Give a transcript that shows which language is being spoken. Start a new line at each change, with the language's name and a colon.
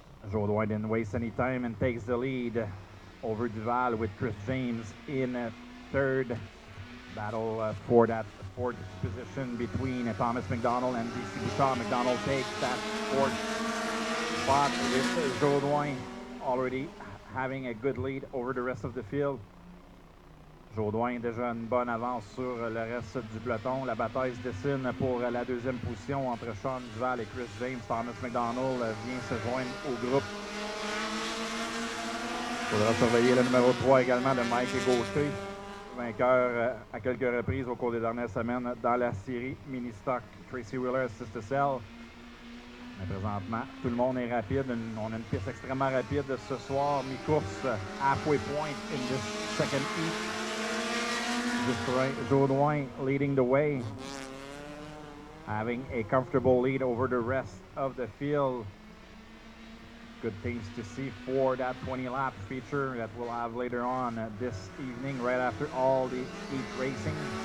English: Jodoin didn't waste any time and takes the lead over Duval with Chris James in 3rd. Battle for that 4th position between Thomas McDonald and DC Bouchard. McDonald takes that 4th spot with Jodoin already having a good lead over the rest of the field.
French: Jodoin déjà une bonne avance sur le reste du peloton. La bataille se dessine pour la 2e position entre Sean Duval et Chris James. Thomas McDonald vient se joindre au groupe. Il faudra surveiller le numéro 3 également de Mike Gaucher, vainqueur à quelques reprises au cours des dernières semaines dans la série Mini-Stock Tracy Wheeler Assist to Sell. Mais présentement, tout le monde est rapide. On a une piste extrêmement rapide ce soir. Mi-course,
English: halfway point in this second heat. Jodoin leading the way, having a comfortable lead over the rest of the field. Good things to see for that 20-lap feature that we'll have later on this evening, right after all the heat racing.